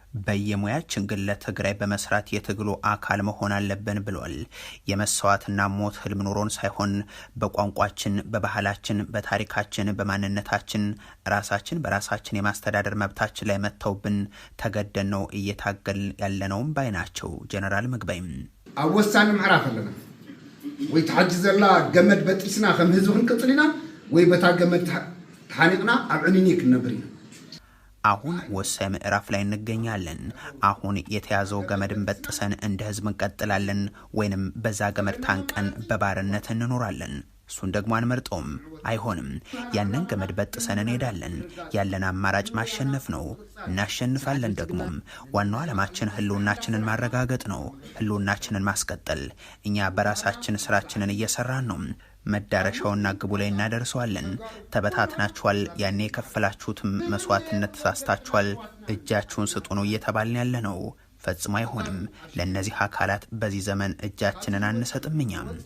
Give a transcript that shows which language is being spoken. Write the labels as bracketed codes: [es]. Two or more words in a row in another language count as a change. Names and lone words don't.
[am] በየሙያችን ግን ለትግራይ በመስራት የትግሉ አካል መሆን አለብን ብሏል። የመስዋዕትና ሞት ህልም ኖሮን ሳይሆን በቋንቋችን፣ በባህላችን፣ በታሪካችን፣ በማንነታችን ራሳችን በራሳችን የማስተዳደር መብታችን ላይ መተውብን ተገደን ነው እየታገል ያለነውም ባይ ናቸው ጀነራል ምግባይም። [ti] ኣብ ወሳኒ ምዕራፍ ኣለና ወይ ተሓጂ ዘላ ገመድ በጢስና ከም ህዝብ ክንቅፅል ኢና ወይ በታ ገመድ ተሓኒቅና ኣብ ዕንኒ ክንነብር ኢና። [am] አሁን ወሳኝ ምዕራፍ ላይ እንገኛለን። አሁን የተያዘው ገመድን በጥሰን እንደ ህዝብ እንቀጥላለን ወይንም በዛ ገመድ ታንቀን በባርነት እንኖራለን። እሱን ደግሞ አንመርጠውም፣ አይሆንም። ያንን ገመድ በጥሰን እንሄዳለን። ያለን አማራጭ ማሸነፍ ነው፣ እናሸንፋለን። ደግሞም ዋናው ዓላማችን ህልውናችንን ማረጋገጥ ነው፣ ህልውናችንን ማስቀጠል። እኛ በራሳችን ስራችንን እየሰራን ነው። መዳረሻውና ግቡ ላይ እናደርሰዋለን። ተበታትናችኋል፣ ያኔ የከፈላችሁትም መስዋዕትነት ተሳስታችኋል፣ እጃችሁን ስጡ ነው እየተባልን ያለ ነው። ፈጽሞ አይሆንም። ለነዚህ አካላት በዚህ ዘመን እጃችንን አንሰጥም። እኛም